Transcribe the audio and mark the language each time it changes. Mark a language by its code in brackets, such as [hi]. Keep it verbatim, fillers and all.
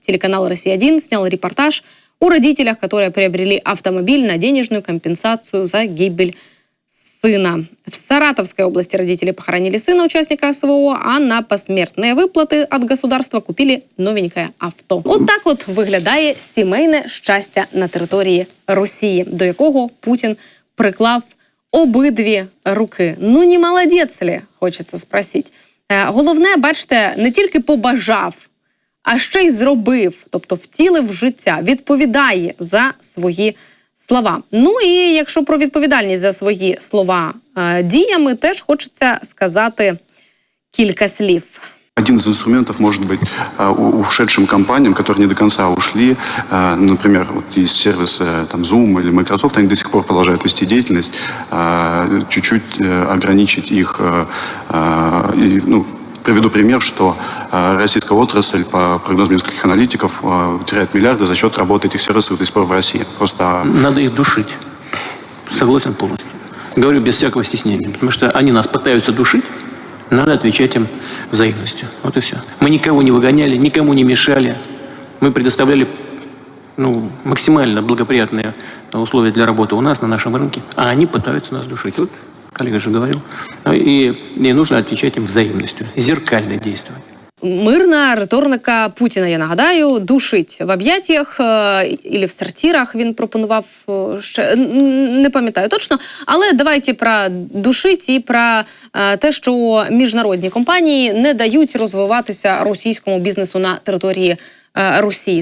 [ru] Телеканал «Россия-один» снял репортаж о родителях, которые приобрели автомобиль на денежную компенсацию за гибель сына. В Саратовской области родители похоронили сына участника СВО, а на посмертные выплаты от государства купили новенькое авто. [uk] От так от виглядає сімейне щастя на території Росії, до якого Путін приклав обидві руки. Ну, не молодець лі, хочеться спросити. Е, Головне, бачите, не тільки побажав, а ще й зробив, тобто втілив в життя, відповідає за свої слова. Ну і якщо про відповідальність за свої слова е, діями, теж хочеться сказати кілька слів. [ru] Один из инструментов может быть а, у- ушедшим компаниям, которые не до конца ушли, а, ну, например, вот из сервиса там, Zoom или Microsoft, они до сих пор продолжают вести деятельность, а, чуть-чуть э, ограничить их. э, а, и, ну, приведу пример, что э, российская отрасль, по прогнозам нескольких аналитиков, э, теряет миллиарды за счет работы этих сервисов до сих пор в России. Просто Надо их душить. Согласен полностью. Говорю без всякого стеснения. Потому что они нас пытаются душить, надо отвечать им взаимностью. Вот и все. Мы никого не выгоняли, никому не мешали. Мы предоставляли ну, максимально благоприятные условия для работы у нас, на нашем рынке, а они пытаются нас душить. Вот коллега же говорил. И, и нужно отвечать им взаимностью, зеркально действовать. [uk] Мирна риторика Путіна, я нагадаю, душить в об'яттях е, ілі в сортирах. Він пропонував е, ще н- н- не пам'ятаю точно. Але давайте про душить і про е, те, що міжнародні компанії не дають розвиватися російському бізнесу на території е, Росії.